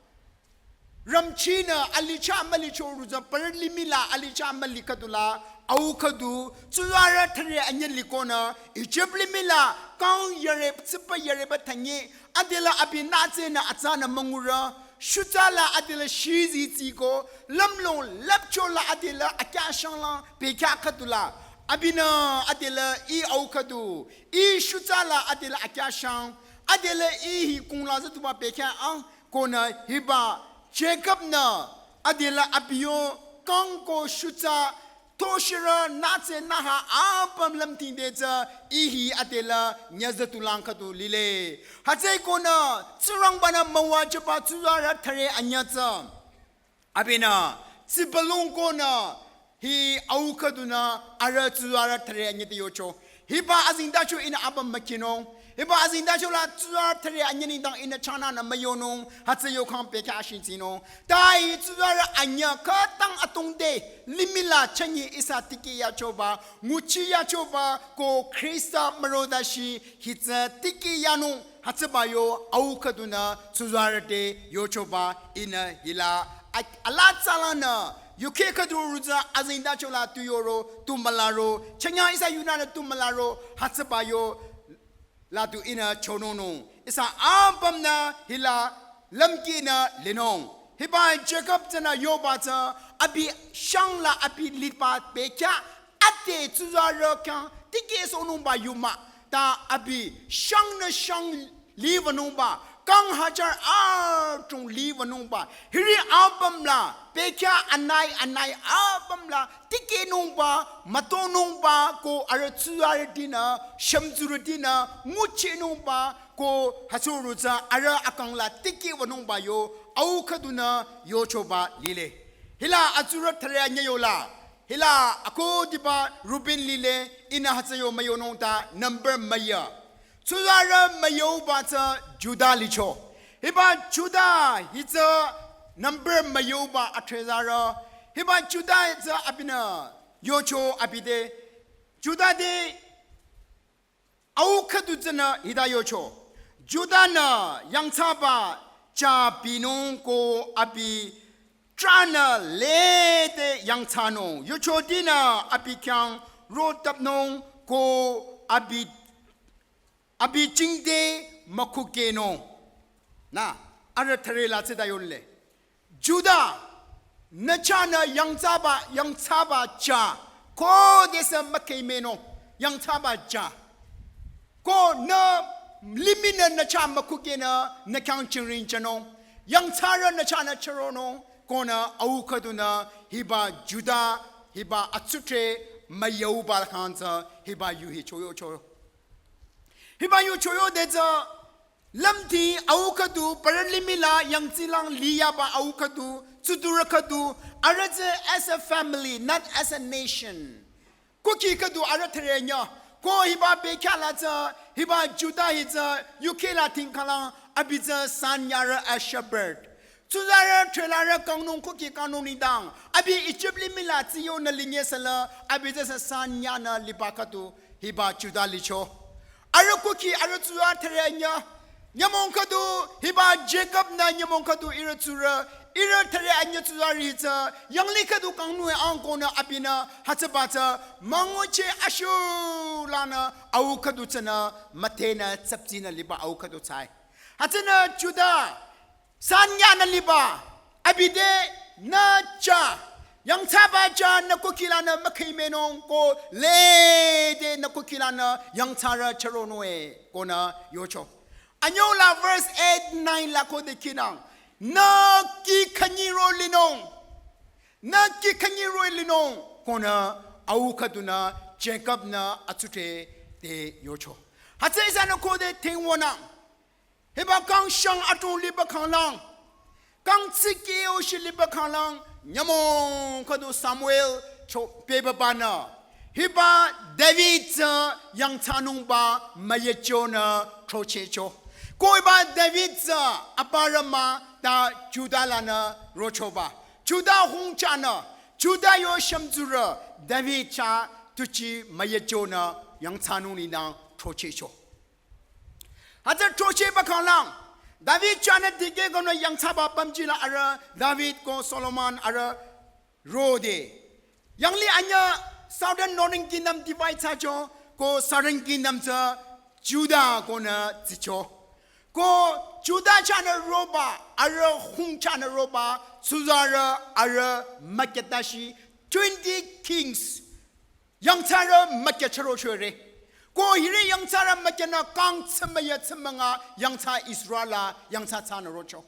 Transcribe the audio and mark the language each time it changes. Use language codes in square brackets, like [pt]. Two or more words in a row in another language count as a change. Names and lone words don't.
[nsa] ramchina alicha malicho ruza bar limila alicha malikadula au kadu tsuara thare anyelikona Egypt limila kang yare tsipa yare ba tanye adela abina tsena atsana mangura shutala adela shizi tiko lamlong lapchola adela akashangla peka katula abina adela I aukadu I shutala adela akashang adela I hi kungla zatuba peka ang kona hiba Jacob na adela abiyo kangko shuta toshira natse naha apam lamting deja ihi adela nyazatulang katu lile hatsai kona tsurang bana mawa japa tsura thare anyatsa abina sibalung kona hi aukaduna ara tsura thare anyati yocho hiba azinda chu ina abam makino hiba azinda chu la tsura thare anyani dang ina chana na mayono hatsayo kham pe kya shinzino dai tsura anya ka tang atungde limila chanyi isa tiki ya choba nguchi ya choba ko Krista marodashi hitsa tiki yanu hatsabayo aukaduna tsura de yo choba ina hila alat salana yuke kadruza azinda chola tuyoro tumalaro chanya isa yunana tumalaro hatsabayo latu ina chonono isa ampamna hila lamkina linong hiba Jacob tana yobata abi shangla abi lipa pekya ate tsuzara kan tike sonumba yuma ta abi shangna shang livanumba kang hajar chung livanumba hiri ampamla pekya anai ampamla tike numba matonumba ko aratsuaradina shamzuradina muchi numba ko hasuruza ara akangla tike wanumba yo aukaduna yo choba lile hila azurat thare nyola hila ako diba Ruben lile ina hatsayo mayononta number maya tsuzara mayo bata Judah licho hiba Judah hitsa number mayo ba atrezara hiba Judah hitsa abina yocho abide Judah de aukadu zana hida yocho Judah na yang tsaba cha binong ko abi trana le de yang tsano yocho dina abi kyang rotap nong ko abi jingde makukeno na ara tharela cheda yolle Judah nachana yang tsaba cha ko desa makemeno yang tsaba cha ko na limina nacha makukena nakang chingrin chano yang tsara nachana charono kona aukaduna hiba Judah hiba atsutre mayo balkanza hiba yuhi choyo choyo hiba yu choyo deja lamti aukadu paralimila yang zilang liya ba aukadu tsudurakadu araze [en] as a family not as a nation [nsa] kuki kadu aratrenya ko hiba bekala za hiba Judah hiza yukela tinkala abiza sanyara [en] a shepherd [nsa] tuzara trelara kangnong kuki kanong nidang abi Egypt limila tiyo na linye sala abiza sa sanyana libakatu hiba Judah licho ara kuki ara tuzara trenya nyamong kadu hiba Jacob na nyamong kadu ira tsura ira thare anya tsuzari hita yang likadu kangnu angkona apina hatsabata mangoche ashu lana au kadu tsana matena tsaptina liba au kadu tsai Hatana Judah Sanya Naliba Abide Na Cha Yang Tabaja Nakukilana Makimenong Ko Le de Nakukilana Yang Tara Charonoe Kona Yocho. Anyola verse 8-9 lako de kinang. Na ki kanyiro linong. Na ki kanyiro linong. Kona aukaduna Jacob na atute de yocho. Hatse isano ko de tingwana. Heba kang shang atong liba kang lang. Kang tsiki o shi liba kang lang. Nyamong kado Samuel cho peba bana. Heba David yang tanong ba mayecho na trochecho. Koi ba David aparama ta Judah lana rochoba. Judah hung chana. Judah yo shamzura. David cha tuchi mayecho na yang tanong ni na trochecho. Hazar troche bakang lang. David chana dige gono yang taba pamjila ara David ko Solomon ara rode. Yang li anya [en] Southern Northern Kingdom divide [nsa] sajo ko [en] Southern Kingdom [nsa] sa Judah ko na zicho. Ko Judah chana roba ara hung chana roba Suzara ara Maketashi 20 kings yang tara Maketaro shure. Ko hiri yang tara Makena kang tsemaya tsemanga yang ta Israela yang ta tana rocho.